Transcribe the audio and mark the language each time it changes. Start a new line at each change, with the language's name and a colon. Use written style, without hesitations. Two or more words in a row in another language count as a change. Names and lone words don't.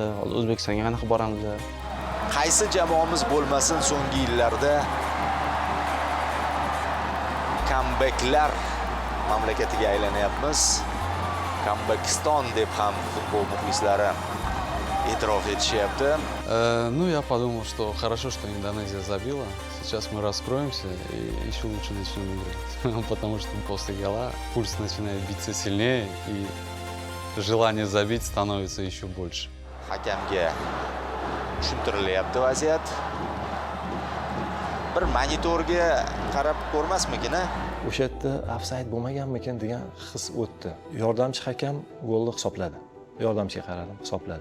Uzbek: Hozir O'zbekistonga qanaqa boramiz? Qaysi jamoamiz bo'lmasin, so'nggi yillarda comebacklar mamlakatiga aylanyapmiz. Comebackiston deb ham futbol muxlislari e'tirof etishyapti.
Russian: Ну, я подумал, что хорошо, что Индонезия забила. Сейчас мы раскроемся и еще лучше начнем играть. Потому что после гола пульс начинает биться сильнее и желание забить становится еще больше.
Uzbek: Hakamga tushuntirilyapti vaziyat. Bir monitorga qarab ko'rmasmikin? O'sha yerda ofsayd bo'lmaganmikin degan his o'tdi. Yordamchi hakam golni hisobladi. Yordamchiga qaradim, hisobladi.